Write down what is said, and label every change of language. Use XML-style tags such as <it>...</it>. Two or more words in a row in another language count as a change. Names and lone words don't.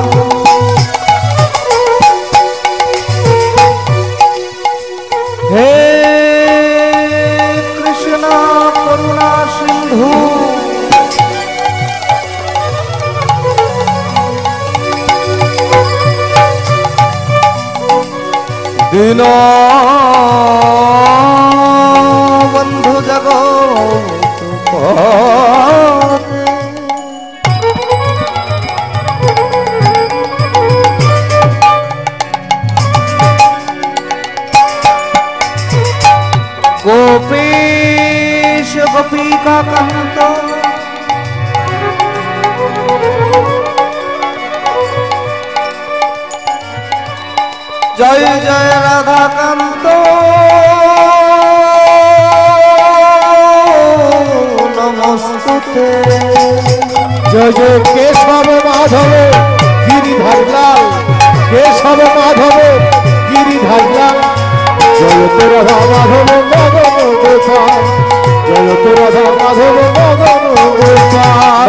<sa>হে কৃষ্ণ করুণা সিন্ধু দীন বন্ধু জগৎপতে गोपीश गोपिका कांत जय जय राधा कांत नमस्ते</sa> <bn>জয় জয় কেশব মাধব গিরিধারী লাল কেশব মাধব গিরিধারী লাল জয় তো রাধা মাধব মদন গোপাল জয় তো রাধা মাধব মদন গোপাল</bn>